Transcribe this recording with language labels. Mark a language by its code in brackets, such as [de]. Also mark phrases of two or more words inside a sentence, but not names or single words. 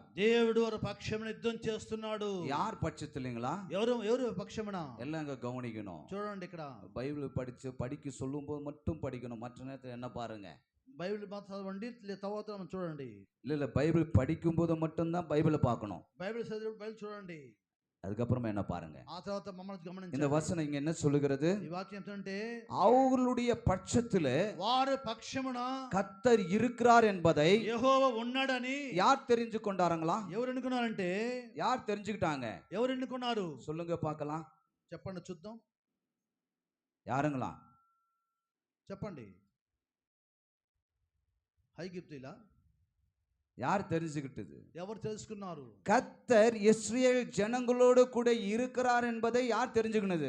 [te] దేవుడు వారి పక్షమున యుద్ధం చేస్తున్నాడు. [ta] யார் பட்சத்திலங்களா? [te] ఎవరు పక్షమున? [ta] எல்லாம் இங்க கவனிக்கணும். [te] చూడండి, ఇక్కడ [ta] பைபிள் படிக்க சொல்லும்போது மட்டும் படிக்கணும். மற்ற நேரத்தில் என்ன பாருங்க, [te] బైబిల్ మాత్రం చదవండి, తర్వాత మనం చూడండి. [ta] இல்ல பைபிள் படிக்கும்போது மட்டும்தான் பைபிளை பார்க்கணும். [te] బైబిల్ చదివి బైబిల్ చూడండి, [ta] அதுக்கப்புறமா என்ன பாருங்க. [te] ఆ తర్వాత మమ్మల్ని గమనించండి. [ta] இந்த వచనం இங்க என்ன சொல்லுகிறது? [te] ఈ వాక్యం ఏంటంటే, [ta] அவர்களுடைய பட்சத்திலே [te] వారి పక్షమున [ta] கர்த்தர் இருக்கிறார் என்பதை [te] యెహోవా ఉన్నాడని [ta] யார் தெரிஞ்சு கொண்டாருங்களா? [te] ఎవరు ఎన్నుకున్నారంటే, [ta] யார் தெரிஞ்சுக்கிட்டாங்க? [te] ఎవరు ఎన్నుకున్నారు? [ta] சொல்லுங்க பார்க்கலாம். [te] చెప్పండి చూద్దాం. [ta] யாருங்களா? [te] చెప్పండి. ఐగుప్తీయులా? [ta] யார் தெரிஞ்சுக்கிட்டது? [te] ఎవరు తెలుసుకున్నారు? [ta] கர்த்தர் இஸ்ரவேல் ஜனங்களோடு கூட இருக்கிறார் என்பதை யார் தெரிஞ்சுக்கினது?